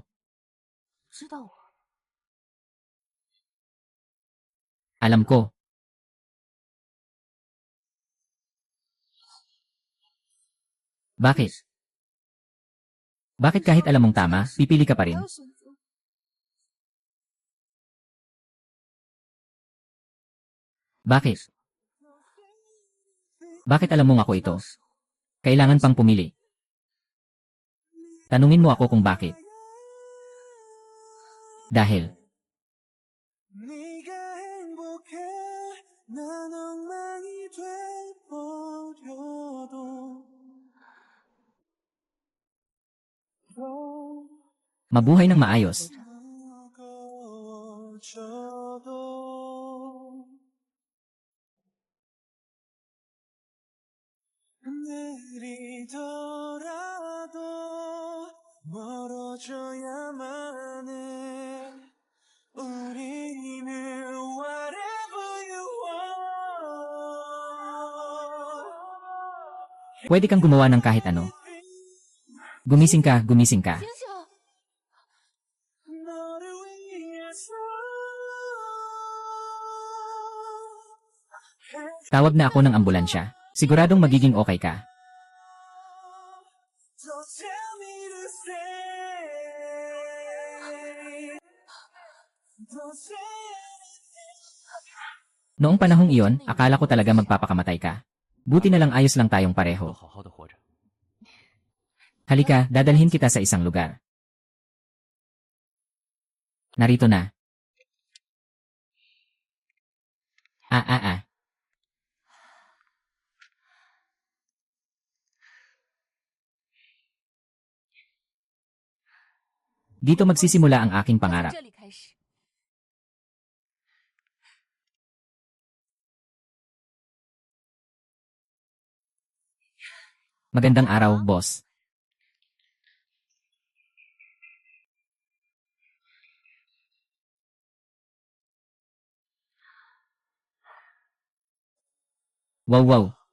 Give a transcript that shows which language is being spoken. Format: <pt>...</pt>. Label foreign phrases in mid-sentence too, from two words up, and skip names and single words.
<zh>知道我</zh> <tl>Alam ko. Bakit? Bakit kahit alam mong tama, pipili ka pa</tl> <zh>还</zh> <tl>rin?</tl> <zh>要选择</zh> <tl>Bakit? Bakit alam mong ako ito?</tl> <zh>到手</zh> <tl>Kailangan pang pumili. Tanungin mo ako kung bakit. Dahil.</tl> <ko>네가 행복해 난 엉망이 돼버려도</ko> <tl>Mabuhay ng maayos.</tl> <ko>무거워져도 느리더라도 멀어져야만 해 우리는</ko> <en>whatever you want</en> <tl>Pwede kang gumawa ng kahit ano. Gumising ka, gumising ka.</tl> <zh>醒醒！</zh> <ko>너를 위해서</ko> <tl>Tawag na ako ng ambulansya. Siguradong magiging okay ka.</tl> <en>Don't tell me to stay Don't say</en> <tl>Noong panahong iyon, akala ko talaga magpapakamatay ka. Buti na lang ayos lang tayong pareho.</tl> <zh>好好的活着。</zh> <tl>Halika, dadalhin kita sa isang lugar. Narito na. Ah. Dito magsisimula ang aking</tl> <zh>从</zh> <tl>pangarap.</tl> <zh>这里开始，</zh> <tl>Magandang araw, boss. Wow.</tl>